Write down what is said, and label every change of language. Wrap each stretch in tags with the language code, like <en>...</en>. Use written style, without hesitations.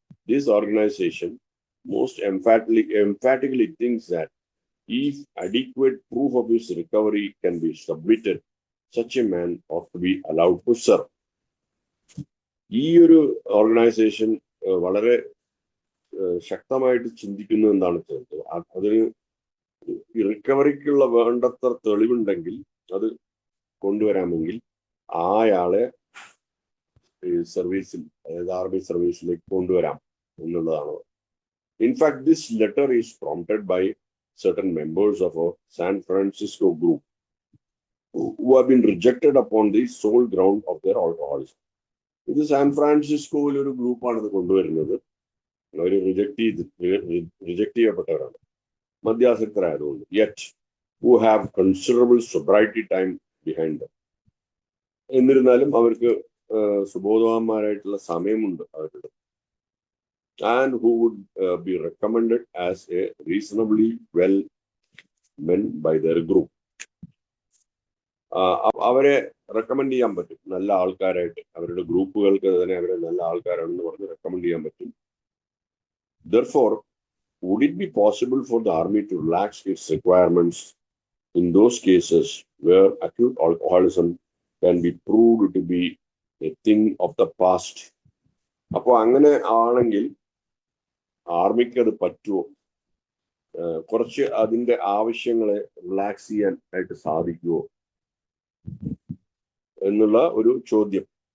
<en>This organization most emphatically thinks that if adequate proof of his recovery can be submitted, such a man ought to be allowed to serve.</en> <ml>ഈ ഒരു organisation വളരെ ശക്തമായിട്ട് ചിന്തിക്കുന്നത് എന്താണ് വെച്ചാൽ, അതിന് റിക്കവറിക്കുള്ള വേണ്ടത്ര തെളിവുണ്ടെങ്കിൽ അത് കൊണ്ടുവരാമെങ്കിൽ ആയാളെ സർവീസിൽ, അതായത് ആർമി സർവീസിലേക്ക് കൊണ്ടുവരാം എന്നുള്ളതാണ്.</ml> <en>In fact, this letter is prompted by certain members of a San Francisco group who have been rejected upon the sole ground of their alcoholism.</en> <ml>ഇത് സാൻ ഫ്രാൻസിസ്കോയിൽ ഒരു ഗ്രൂപ്പാണ് ഇത് കൊണ്ടുവരുന്നത്. അവർ reject ചെയ്യപ്പെട്ടവരാണ്, മദ്യാസക്തരായതുകൊണ്ട്.</ml> <en>Yet who have considerable sobriety time behind them.</en> <ml>എന്നിരുന്നാലും അവർക്ക് സുബോധവാന്മാരായിട്ടുള്ള സമയമുണ്ട് അവരുടെ,</ml> <en>and who would be recommended as a reasonably well men by their group.</en> <ml>അവരെ റെക്കമെൻഡ് ചെയ്യാൻ പറ്റും നല്ല ആൾക്കാരായിട്ട്. അവരുടെ ഗ്രൂപ്പുകൾക്ക് തന്നെ അവരെ നല്ല ആൾക്കാരാണെന്ന് പറഞ്ഞ് റെക്കമെൻഡ് ചെയ്യാൻ പറ്റും.</ml> <en>Therefore, would it be possible for the army to relax its requirements in those cases where acute alcoholism can be proved to be a thing of the past?</en> <ml>അപ്പോൾ അങ്ങനെ ആണെങ്കിൽ ആർമിക്ക് അത് പറ്റുമോ? കുറച്ച് അതിന്റെ ആവശ്യങ്ങളെ റിലാക്സ് ചെയ്യാൻ ആയിട്ട് സാധിക്കുമോ എന്നുള്ള ഒരു ചോദ്യം.</ml>